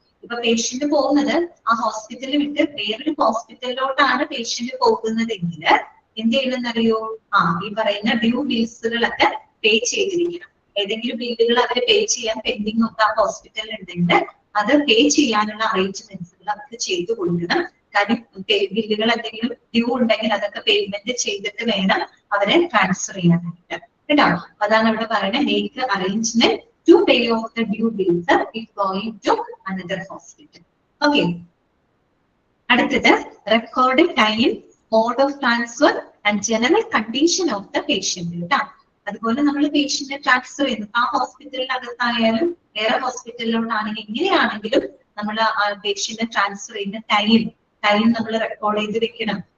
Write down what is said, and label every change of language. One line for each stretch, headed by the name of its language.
Malayalam: ഇപ്പൊ പേഷ്യന്റ് പോകുന്നത് ആ ഹോസ്പിറ്റലിൽ വിട്ട് വേറൊരു ഹോസ്പിറ്റലിലോട്ടാണ് പേഷ്യന്റ് പോകുന്നതെങ്കിൽ എന്ത് ചെയ്യണമെന്നറിയോ, ഈ പറയുന്ന ഡ്യൂ ബിൽസുകളൊക്കെ പേ ചെയ്തിരിക്കണം. ഏതെങ്കിലും ബില്ലുകൾ അവര് പേ ചെയ്യാൻ പെൻഡിങ് ഒക്കെ ആ ഹോസ്പിറ്റലിൽ ഉണ്ടെങ്കിൽ അത് പേ ചെയ്യാനുള്ള അറേഞ്ച്മെന്റ്സുകൾ അവർക്ക് ചെയ്തു കൊടുക്കണം. കാര്യം ബില്ലുകൾ എന്തെങ്കിലും ഡ്യൂ ഉണ്ടെങ്കിൽ അതൊക്കെ പേയ്മെന്റ് ചെയ്തിട്ട് വേണം അവരെ ട്രാൻസ്ഫർ ചെയ്യാനായിട്ട് കേട്ടോ. അതാണ് അവിടെ പറയുന്നത്,
English: Make arrangement to pay off the due bills if going to another hospital. Okay.
Malayalam: അടുത്തത്
English: Record time, mode of transfer and general condition of the patient കേട്ടോ.
Malayalam: അതുപോലെ നമ്മൾ പേഷ്യന്റിനെ ട്രാൻസ്ഫർ ചെയ്യുന്നു, ആ ഹോസ്പിറ്റലിനകത്തായാലും വേറെ ഹോസ്പിറ്റലിലോട്ടാണെങ്കിൽ എങ്ങനെയാണെങ്കിലും നമ്മൾ ആ പേഷ്യന്റിനെ ട്രാൻസ്ഫർ ചെയ്യുന്ന ടൈം നമ്മൾ റെക്കോർഡ് ചെയ്ത് വെക്കണം.